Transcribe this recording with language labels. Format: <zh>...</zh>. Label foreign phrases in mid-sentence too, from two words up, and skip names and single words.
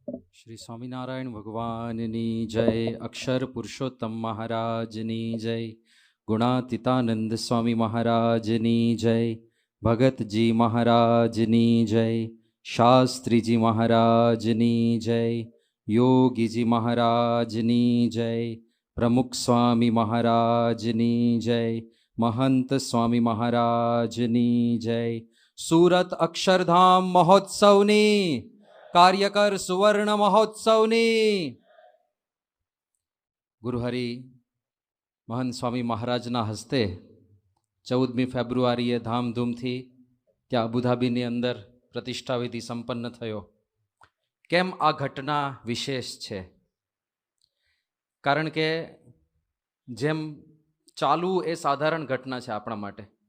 <gu>શ્રી સ્વામીનારાયણ ભગવાનની જય, અક્ષર પુરુષોત્તમ મહારાજની જય, ગુણાતીતાનંદ સ્વામી મહારાજની જય, ભગત જી મહારાજની જય, શાસ્ત્રી જી મહારાજની જય, યોગી જી મહારાજની જય, પ્રમુખ સ્વામી મહારાજની જય, મહંત સ્વામી મહારાજની જય। સૂરત અક્ષરધામ મહોત્સવની કાર્યકર સુવર્ણ મહોત્સવની ગુરુહરિ મહંત સ્વામી મહારાજના હસ્તે 14મી ફેબ્રુઆરીએ ધામધૂમથી ત્યાં અબુધાબીની અંદર પ્રતિષ્ઠા વિધિ સંપન્ન થયો। કેમ આ ઘટના વિશેષ છે? કારણ કે જેમ ચાલવું એ સાધારણ ઘટના છે આપણા માટે।</gu>